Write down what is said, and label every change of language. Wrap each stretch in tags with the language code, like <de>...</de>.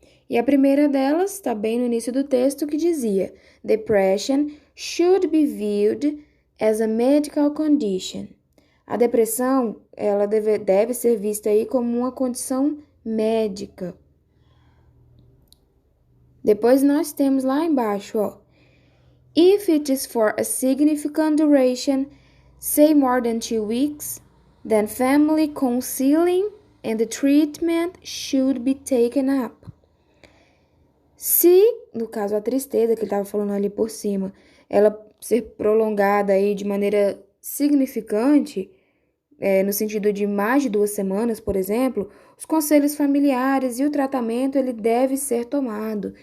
<pt>E a primeira delas está bem no início do texto que dizia:</pt> <en>Depression should be viewed as a medical condition.</en> <pt>A depressão, ela deve ser vista aí como uma condição médica. Depois nós temos lá embaixo,</pt> <en>If it is for a significant duration, say more than 2 weeks, then family counseling and the treatment should be taken up.</en> <pt>Se, no caso, a tristeza que ele estava falando ali por cima, ela ser prolongada aí de maneira significante, no sentido de mais de 2 semanas, por exemplo, os conselhos familiares e o tratamento ele deve ser tomado.</pt>